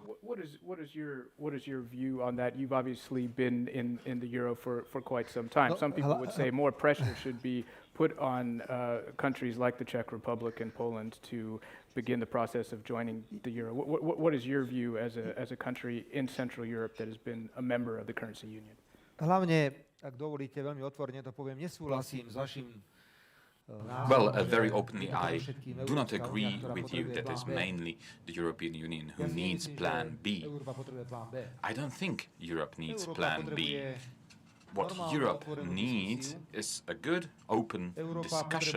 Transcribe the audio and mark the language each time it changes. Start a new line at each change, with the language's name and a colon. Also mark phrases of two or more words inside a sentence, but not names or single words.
English: What is your view on that? You've obviously been in the Euro for quite some time. Some people would say more pressure should be put on countries like the Czech Republic and Poland to begin the process of joining the Euro. What is your view as a country in Central Europe that has been a member of the currency union?
Slovak: Hlavne, ak dovolíte, veľmi otvorene to poviem, nesúhlasím s vašim
English: Well, very openly, I do not agree with you that it's mainly the European Union who needs Plan B. I don't think Europe needs Plan B. What Europe needs is a good, open discussion.